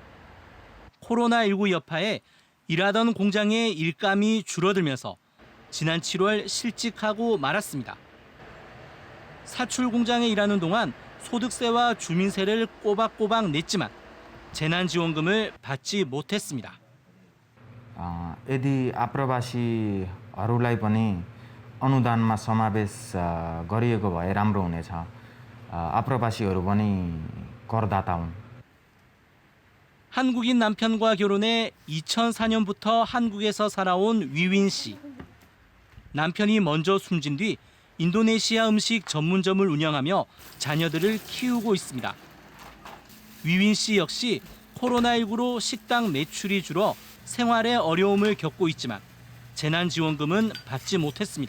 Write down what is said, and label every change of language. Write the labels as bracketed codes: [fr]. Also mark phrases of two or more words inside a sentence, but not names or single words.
[ko] 코로나19 여파에 일하던 공장의 일감이 줄어들면서 지난 7월 실직하고 말았습니다. 사출 공장에 일하는 동안 소득세와 주민세를 꼬박꼬박 냈지만 재난지원금을 받지 못했습니다. [ne] यदि आप्रवासीहरूलाई पनि अनुदानमा समावेश गरिएको भए राम्रो हुनेछ. आप्रवासीहरू पनि करदाता हुन्. [ko] 한국인 남편과 결혼해 2004년부터 한국에서 살아온 위윈 씨. 남편이 먼저 숨진 뒤 인도네시아 음식 전문점을 운영하며 자녀들을 키우고 있습니다. 위윈 씨 역시 코로나19로 식당 매출이 줄어 생활에 어려움을 겪고 있지만 재난지원금은 받지 못했습니다.